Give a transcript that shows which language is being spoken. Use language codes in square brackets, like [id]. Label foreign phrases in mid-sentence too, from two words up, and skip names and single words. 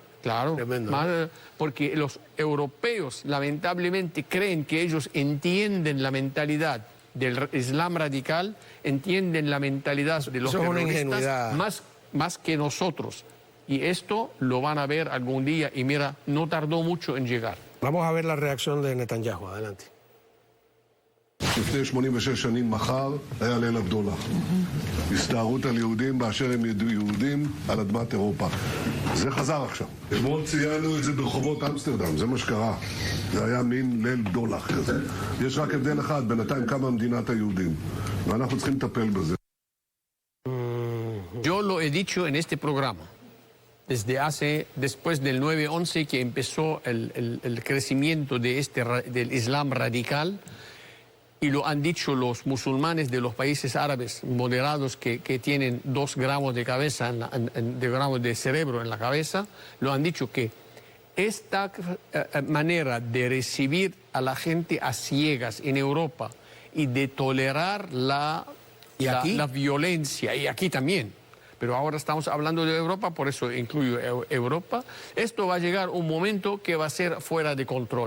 [es] Claro, más, porque los europeos lamentablemente creen que ellos entienden la mentalidad del Islam radical, entienden la mentalidad de los terroristas más que nosotros. Y esto lo van a ver algún día y mira, no tardó mucho en llegar. Vamos a ver la reacción de Netanyahu. Adelante. [he] לפני 86 שנים מחר היה ליל הבדולח. הסתערות על יהודים באשר הם יהודים על אדמת אירופה. זה חזר עכשיו. אתמול ציינו את זה ברחובות אמסטרדם, זה מה שקרה. זה היה מין ליל בדולח כזה. יש רק הבדל אחד, בינתיים קמה מדינת היהודים. ואנחנו צריכים לטפל בזה. [es] Yo lo he dicho en este programa, después del 9/11 que empezó el crecimiento del Islam radical, y lo han dicho los musulmanes de los países árabes moderados que tienen 2 gramos de cabeza, gramos de cerebro en la cabeza, lo han dicho que esta manera de recibir a la gente a ciegas en Europa y de tolerar la violencia, y aquí también, pero ahora estamos hablando de Europa, por eso incluyo Europa, esto va a llegar un momento que va a ser fuera de control.